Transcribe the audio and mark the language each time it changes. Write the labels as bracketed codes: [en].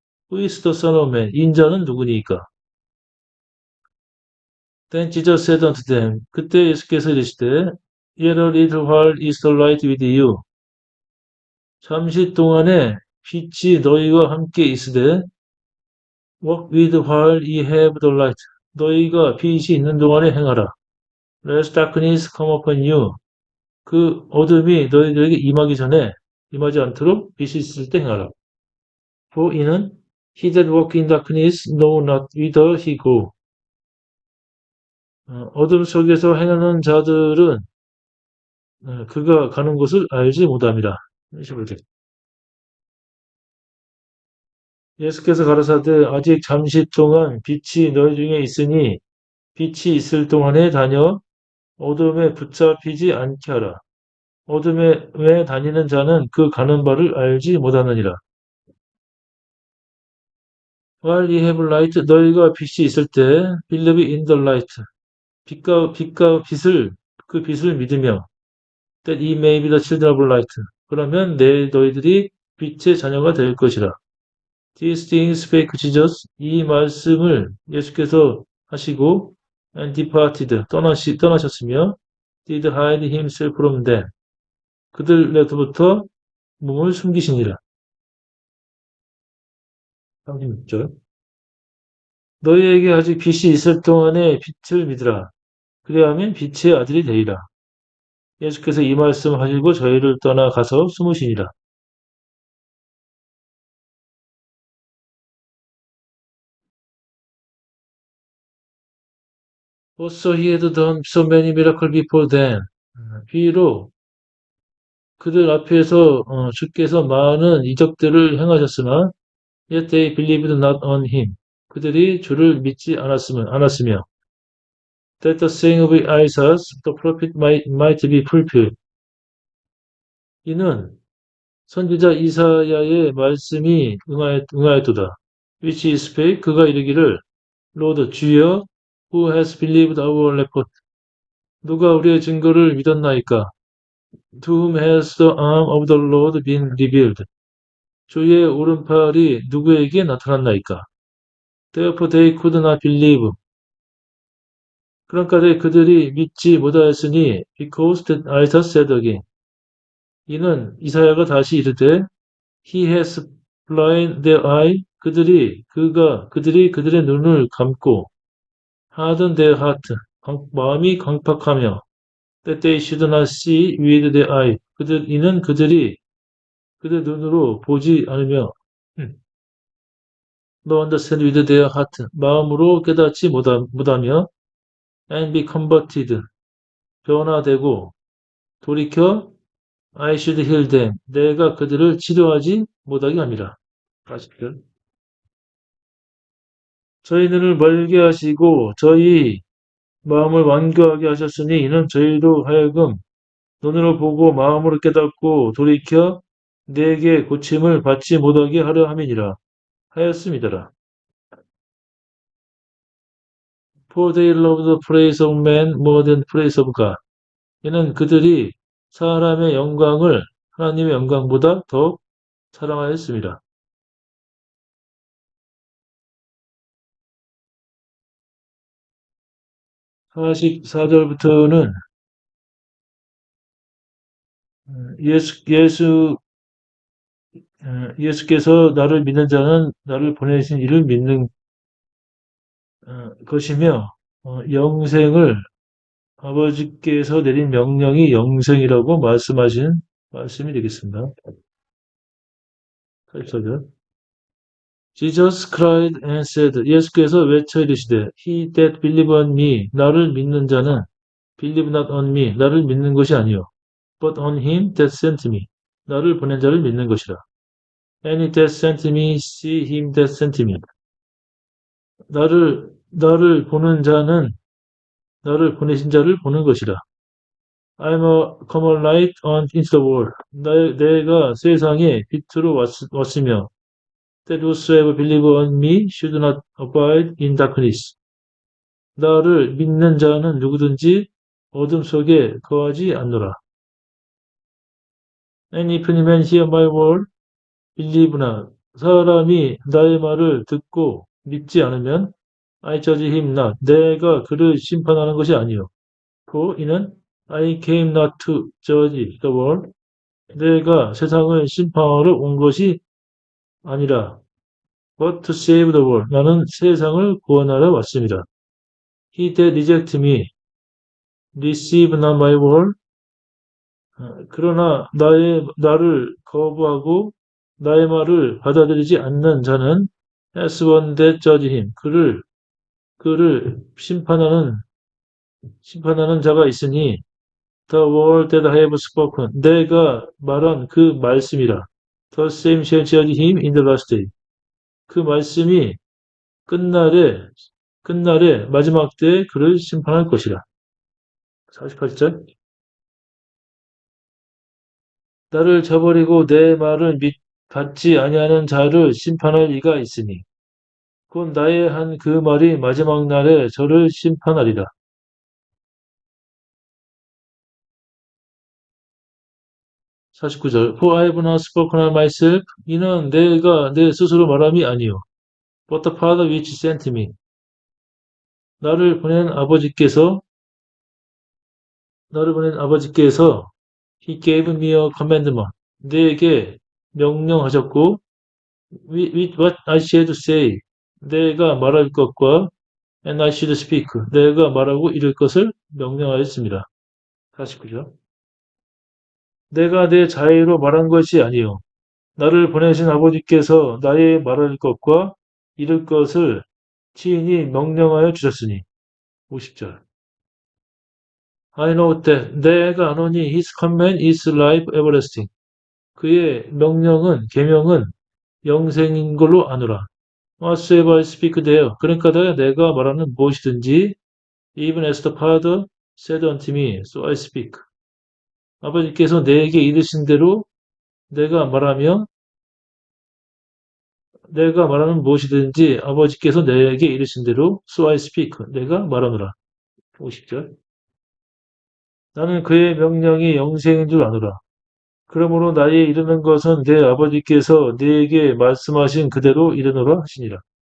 [en] Who is the Son of Man? [ko] 인자는 누구니이까? [en] Then Jesus said unto them. [ko] 그때 예수께서 이르시되 [en] Yet a little while is the light with you. [ko] 잠시 동안에 빛이 너희와 함께 있으되 [en] Walk with while ye have the light. [ko] 너희가 빛이 있는 동안에 행하라. [en] Lest darkness come upon you. [ko] 그 어둠이 너희들에게 임하지 않도록 빛이 있을 때 행하라. [en] For [ko] 이는 [en] he that walk in darkness know not whither he go. [ko] 어둠 속에서 행하는 자들은 그가 가는 곳을 알지 못함이라. 예수께서 가라사대 아직 잠시 동안 빛이 너희 중에 있으니 빛이 있을 동안에 다녀 어둠에 붙잡히지 않게 하라. 어둠에 다니는 자는 그 가는 바를 알지 못하느니라. [en] While ye have light, [ko] 너희가 빛이 있을 때 [en] believe in the light. [ko] 그 빛을 믿으며 [en] that ye may be the children of light. [ko] 그러면 너희들이 빛의 자녀가 될 것이라. [en] These things spake Jesus. [ko] 이 말씀을 예수께서 하시고 [en] and departed. [ko] 떠나셨으며 [en] did hide himself from them. [ko] 그들로부터 몸을 숨기시니라. 36절. 너희에게 아직 빛이 있을 동안에 빛을 믿으라. 그리하면 빛의 아들이 되리라. 예수께서 이 말씀 하시고 저희를 떠나가서 숨으시니라. [en] Also he had done so many miracles before them. [ko] 비록 그들 앞에서 주께서 많은 이적들을 행하셨으나 [en] yet they believed not on him. [ko] 그들이 주를 믿지 않았으며 [en] that the saying of Isaiah the prophet might be fulfilled. [ko] 이는 선지자 이사야의 말씀이 응하였도다. [en] which is spake [ko] 그가 이르기를 [en] Lord [ko] 주여 [en] who has believed our report [ko] 누가 우리의 증거를 믿었나이까? [en] To whom has the arm of the Lord been revealed? [ko] 주의 오른팔이 누구에게 나타났나이까? [en] Therefore they could not believe. [ko] 그러니까 그들이 믿지 못하였으니 [en] because that Isaiah said again. [ko] 이는 이사야가 다시 이르되 [en] He has blinded their eye. [ko] 그들이 그들의 눈을 감고 [en] hardened their heart. [ko] 마음이 강팍하며 [en] that they should not see with their eye. [ko] 이는 그들이 그들 눈으로 보지 않으며 [en] no understand with their heart. [ko] 마음으로 깨닫지 못하며 [en] and be converted. [ko] 변화되고 돌이켜 [en] I should heal them. [ko] 내가 그들을 치료하지 못하게 함이라. 40절. 저희 눈을 멀게 하시고 저희 마음을 완고하게 하셨으니 이는 저희로 하여금 눈으로 보고 마음으로 깨닫고 돌이켜 내게 고침을 받지 못하게 하려 함이니라 하였음이더라. [en] For they love the praise of man more than praise of God. [ko] 이는 그들이 사람의 영광을 하나님의 영광보다 더 사랑하였습니다. 44절부터는 예수께서 나를 믿는 자는 나를 보내신 이를 믿는 것이며 영생을 아버지께서 내린 명령이 영생이라고 말씀하신 말씀이 되겠습니다. 84절. [en] Jesus cried and said, [ko] 예수께서 외쳐 이르시되, [en] He that believe on me, [ko] 나를 믿는 자는 [en] believe not on me, [ko] 나를 믿는 것이 아니요, [en] but on him that sent me, [ko] 나를 보낸 자를 믿는 것이라. [en] Any that sent me, see him that sent me. [ko] 나를 보는 자는 나를 보내신 자를 보는 것이라. [en] I'm a come a light on into the world. [ko] 내가 세상에 빛으로 왔으며, [en] that whosoever believe on me should not abide in darkness. [ko] 나를 믿는 자는 누구든지 어둠 속에 거하지 않노라. [en] And if any man hear my word, believe not. [ko] 사람이 나의 말을 듣고 믿지 않으면 [en] I judge him not. [ko] 내가 그를 심판하는 것이 아니요. [en] For [ko] 이는 [en] I came not to judge the world. [ko] 내가 세상을 심판하러 온 것이 아니라 [en] but to save the world. [ko] 나는 세상을 구원하러 왔습니다. [en] He that reject me, receive not my word. [ko] 그러나 나를 거부하고 나의 말을 받아들이지 않는 자는 [en] has one that judge him. [ko] 그를 심판하는 자가 있으니 [en] the word that I have spoken. [ko] 내가 말한 그 말씀이라. [en] The same shall judge him in the last day. [ko] 그 말씀이 끝날에 마지막 때에 그를 심판할 것이라. 48절. 나를 저버리고 내 말을 받지 아니하는 자를 심판할 이가 있으니 곧 나의 한 그 말이 마지막 날에 저를 심판하리라. 49절. [en] For I have not spoken of myself. [ko] 이는 내가 내 스스로 말함이 아니요. [en] But the Father which sent me. [ko] 나를 보낸 아버지께서 [en] He gave me a commandment. [ko] 내게 명령하셨고 [en] with what I should say. [ko] 내가 말할 것과 [en] and I should speak. [ko] 내가 말하고 이를 것을 명령하였습니다. 49절. 내가 내 자의로 말한 것이 아니요. 나를 보내신 아버지께서 나의 말할 것과 이를 것을 친히 명령하여 주셨으니. 50절. [en] I know that [ko] 내가 아노니 [en] his command is life everlasting. [ko] 그의 계명은 영생인 걸로 아노라. [en] Whatsoever I speak there. [ko] 그러니까 내가 말하는 무엇이든지 [en] even as the Father said unto me, so I speak. [ko] 아버지께서 내게 이르신 대로 내가 말하는 무엇이든지 아버지께서 내게 이르신 대로 [en] so I speak. [ko] 내가 말하노라. 50절. 나는 그의 명령이 영생인 줄 아노라. 그러므로 나의 이르는 것은 내 아버지께서 네게 말씀하신 그대로 이르노라 하시니라.